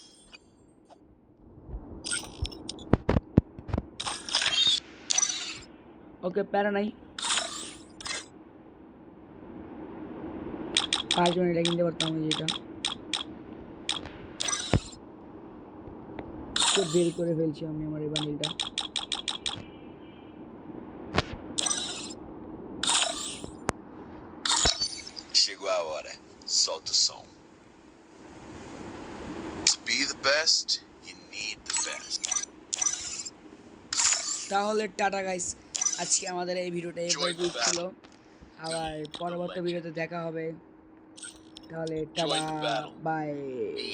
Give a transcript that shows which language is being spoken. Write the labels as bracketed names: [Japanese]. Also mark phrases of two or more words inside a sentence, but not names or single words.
[Bangla] ওকে প্যারা নাই, 5 জন এটা কিনতে পারতাম যেটা বের করে ফেলছি আমি আমার এই বান্ডিলটা। [Portuguese] Chegou a hora. Solta o som. [English] To be the best, you need the best. [Bangla] তাহলে টাটা গাইস, আজকে আমাদের এই ভিডিওটা এই পর্যন্তই ছিল। আবার পরবর্তী ভিডিওতে দেখা হবে। তাহলে টাটা, বাই।